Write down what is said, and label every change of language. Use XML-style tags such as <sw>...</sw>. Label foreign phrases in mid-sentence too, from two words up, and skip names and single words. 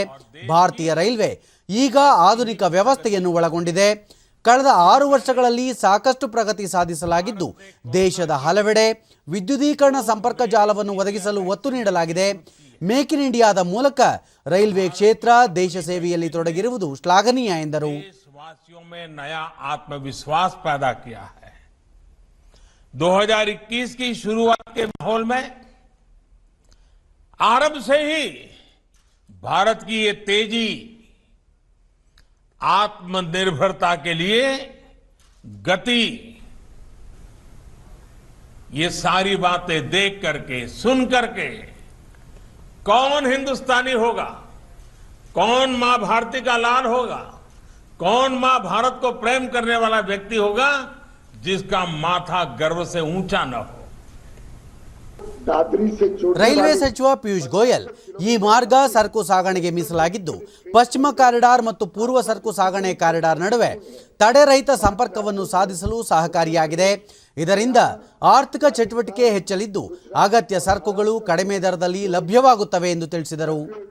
<kn>ಭಾರತೀಯ ರೈಲ್ವೆ ಈಗ ಆಧುನಿಕ ವ್ಯವಸ್ಥೆಯನ್ನು ಒಳಗೊಂಡಿದೆ. ಕಳೆದ 6 ವರ್ಷಗಳಲ್ಲಿ ಸಾಕಷ್ಟು ಪ್ರಗತಿ ಸಾಧಿಸಲಾಗಿದ್ದು ದೇಶದ ಹಲವೆಡೆ ವಿದ್ಯುದೀಕರಣ ಸಂಪರ್ಕ ಜಾಲವನ್ನು ಒದಗಿಸಲು ಒತ್ತು ನೀಡಲಾಗಿದೆ. ಮೇಕ್ ಇನ್ ಇಂಡಿಯಾದ ಮೂಲಕ ರೈಲ್ವೆ ಕ್ಷೇತ್ರ ದೇಶ ಸೇವೆಯಲ್ಲಿ ತೊಡಗಿರುವುದು ಶ್ಲಾಘನೀಯ ಎಂದರು.</kn> <hi>देशवासियों में नया आत्मविश्वास पैदा किया है. 2021 की शुरुआत के माहौल में आरंभ से ही भारत की ये तेजी आत्मनिर्भरता के लिए गति, ये सारी बातें देख करके, सुन करके कौन हिंदुस्तानी होगा, कौन मां भारती का लाल होगा, कौन मां भारत को प्रेम करने वाला व्यक्ति होगा जिसका माथा गर्व से ऊंचा न हो.</hi> <kn>ರೈಲ್ವೆ ಸಚಿವ ಪಿಯೂಷ್ ಗೋಯಲ್, ಈ ಮಾರ್ಗ ಸರಕು ಸಾಗಣೆಗೆ ಮೀಸಲಾಗಿದ್ದು ಪಶ್ಚಿಮ ಕಾರಿಡಾರ್ ಮತ್ತು ಪೂರ್ವ ಸರಕು ಸಾಗಣೆ ಕಾರಿಡಾರ್ ನಡುವೆ ತಡೆರಹಿತ ಸಂಪರ್ಕವನ್ನು ಸಾಧಿಸಲು ಸಹಕಾರಿಯಾಗಿದೆ. ಇದರಿಂದ ಆರ್ಥಿಕ ಚಟುವಟಿಕೆ ಹೆಚ್ಚಲಿದ್ದು ಅಗತ್ಯ ಸರಕುಗಳು ಕಡಿಮೆ ದರದಲ್ಲಿ ಲಭ್ಯವಾಗುತ್ತವೆ ಎಂದು ತಿಳಿಸಿದರು.</kn>